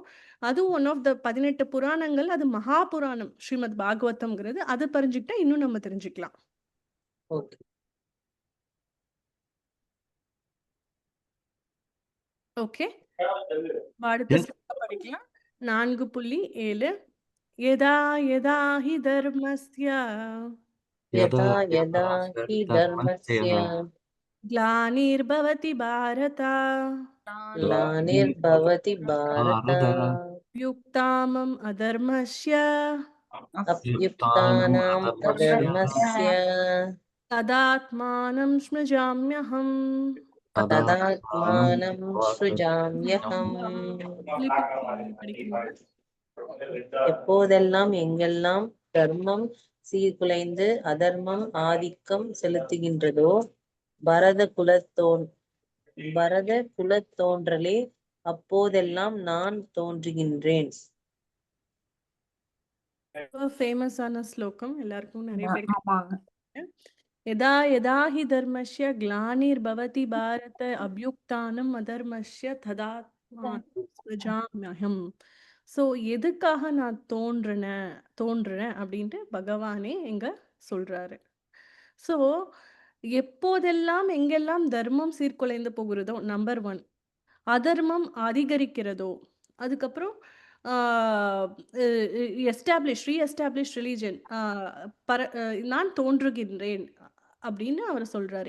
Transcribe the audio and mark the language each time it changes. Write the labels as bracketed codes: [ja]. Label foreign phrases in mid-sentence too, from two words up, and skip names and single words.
[ta] அதுவும் [en] one of the [ta] 18 புராணங்கள், அது மகா புராணம் ஸ்ரீமத் பாகவதம்ங்கிறது. அது தெரிஞ்சுக்கிட்டா இன்னும் நம்ம தெரிஞ்சுக்கலாம். ஓகே ஓகே, அடுத்த Yes. ஸ்லோகம் படிக்கலாம். [sa] 4.7 यदा यदा हि धर्मस्य யதா यदा யதா यदा ஹி धर्मस्य தர்மஸ்ய ग्लानिर्भवति भारत ग्लानिर्भवति भारत भारत युक्तामम् अधर्मस्य अभ्युत्थानम् अधर्मस्य तदात्मानं स्मृजाम्यहम्. तदात्मानं सृजाम्यहम्. [ta] படிக்கிறீங்களா? எப்போதெல்லாம் எங்கெல்லாம் தர்மம் சீர்குலைந்து அதர்மம் ஆதிக்கம் செலுத்துகின்றதோ பரத குலத்தோன்றலே அப்போதெல்லாம் நான் தோன்றுகின்றேன். ஃபேமஸான ஸ்லோகம், எல்லாருக்கும் நிறைய பேருக்கு ஆமாங்க. [sa] यदा यदा हि धर्मस्य ग्लानिर्भवति भारत अभ्युत्थानम् अधर्मस्य तदात्मानं सृजाम्यहम्. [ta] ஸோ எதுக்காக நான் தோன்றுறேன் அப்படின்ட்டு பகவானே எங்க சொல்றாரு. ஸோ எப்போதெல்லாம் எங்கெல்லாம் தர்மம் சீர்குலைந்து போகிறதோ, நம்பர் 1, அதர்மம் அதிகரிக்கிறதோ, அதுக்கப்புறம் [en] reestablish religion, [ta] நான் தோன்றுகின்றேன் அப்படின்னு அவர் சொல்றாரு.